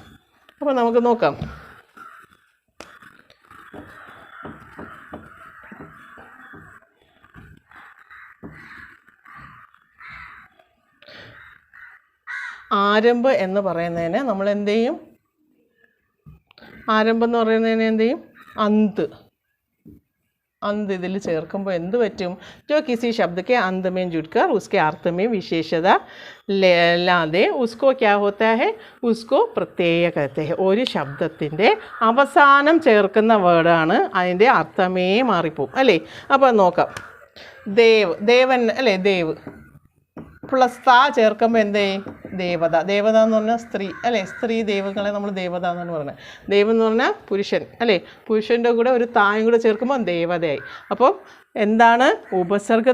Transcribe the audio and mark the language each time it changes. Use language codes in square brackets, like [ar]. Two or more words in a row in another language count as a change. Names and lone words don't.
[ml] അപ്പോൾ നമുക്ക് നോക്കാം. ആരംഭം എന്ന് പറയുന്നതിന് നമ്മൾ എന്ത് ചെയ്യും, ആരംഭം എന്ന് പറയുന്നതിന് എന്ത് ചെയ്യും, അന്ത് [hi] अंत [ml] ഇതിൽ ചേർക്കുമ്പോൾ എന്ത് പറ്റും [hi] जो किसी शब्द के अंत में जुड़कर उसके अर्थ में विशेषता ला दे उसको क्या होता है उसको प्रत्यय कहते हैं [ml] ഒരു ശബ്ദത്തിൻ്റെ അവസാനം ചേർക്കുന്ന വേർഡാണ് അതിൻ്റെ അർത്ഥമേ മാറിപ്പോവും അല്ലേ അപ്പോൾ നോക്കാം ദേവ് ദേവൻ അല്ലേ ദേവ് പ്ലസ് താ ചേർക്കുമ്പോൾ എന്തേ ദേവത ദേവത എന്ന് പറഞ്ഞാൽ സ്ത്രീ അല്ലേ സ്ത്രീ ദൈവങ്ങളെ നമ്മൾ ദേവത എന്നാണ് പറയുന്നത് ദൈവം എന്ന് പറഞ്ഞാൽ പുരുഷൻ അല്ലേ പുരുഷൻ്റെ കൂടെ ഒരു തായും കൂടെ ചേർക്കുമ്പോൾ ദേവതയായി അപ്പോൾ എന്താണ് ഉപസർഗം